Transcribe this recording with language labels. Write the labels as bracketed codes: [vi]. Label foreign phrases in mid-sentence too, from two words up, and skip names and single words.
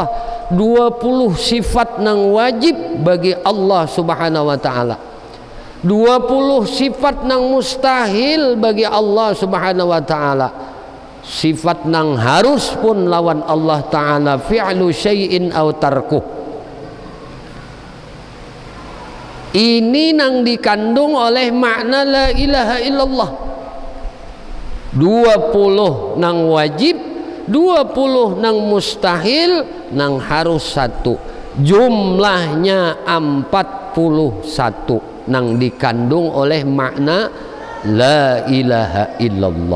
[id] 20 sifat yang wajib bagi Allah [ar] subhanahu wa ta'ala, [id] 20 sifat yang mustahil bagi Allah [ar] subhanahu wa ta'ala, [id] sifat yang harus pun lawan Allah ta'ala, [ar] fi'lu syai'in aw tarkuh. [id] Ini nang dikandung oleh makna [ar] la ilaha illallah. [id] 20 nang wajib, 20 nang mustahil, nang harus 1. Jumlahnya 41 nang dikandung oleh makna [ar] la ilaha illallah.